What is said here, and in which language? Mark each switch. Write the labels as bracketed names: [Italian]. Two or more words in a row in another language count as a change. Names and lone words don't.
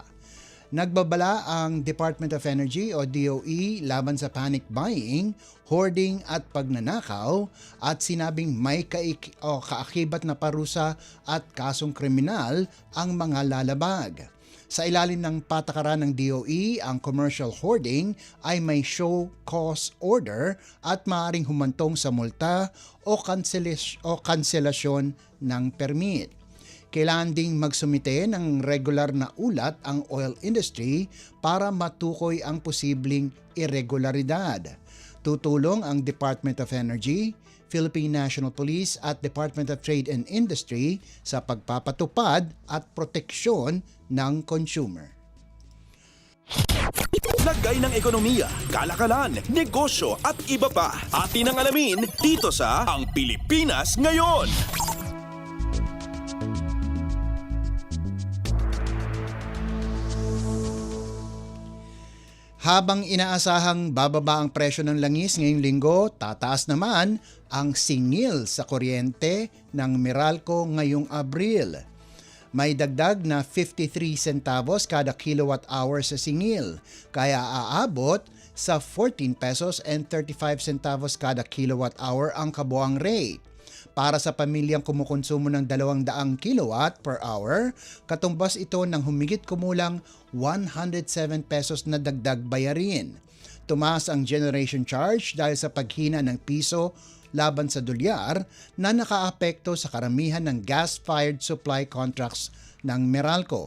[Filipino] Nagbabala ang Department of Energy o DOE laban sa [English] panic buying, [Filipino] hoarding at pagnanakaw at sinabing may kaakibat na parusa at kasong kriminal ang mga lalabag. Sa ilalim ng patakaran ng DOE, ang [English] commercial hoarding [Filipino] ay may [English] show cause order [Filipino] at maaaring humantong sa multa o kanselasyon ng permit. Kailangan ding magsumite ng regular na ulat ang [English] oil industry [Filipino] para matukoy ang posibleng irregularidad. Tutulong ang Department of Energy, Philippine National Police at Department of Trade and Industry sa pagpapatupad at proteksyon ng consumer. Lagay ng ekonomiya, kalakalan, negosyo at iba pa. Atin ang alamin dito sa Ang Pilipinas Ngayon. Habang inaasahang bababa ang presyo ng langis ngayong linggo, tataas naman ang singil sa kuryente ng Meralco ngayong Abril. May dagdag na 53 centavos kada [English] kilowatt hour [Filipino] sa singil, kaya aabot sa 14 [English] pesos and 35 centavos [Filipino] kada [English] kilowatt hour [Filipino] ang kabuang rate. para sa pamilyang kumukonsumo ng 200 [English] kilowatt per hour, [Filipino] katumbas ito ng humigit kumulang 107 pesos na dagdag bayarin. Tumaas ang [English] generation charge [Filipino] dahil sa paghina ng piso laban sa dolyar na nakaapekto sa karamihan ng [English] gas-fired supply contracts [Filipino] ng Meralco.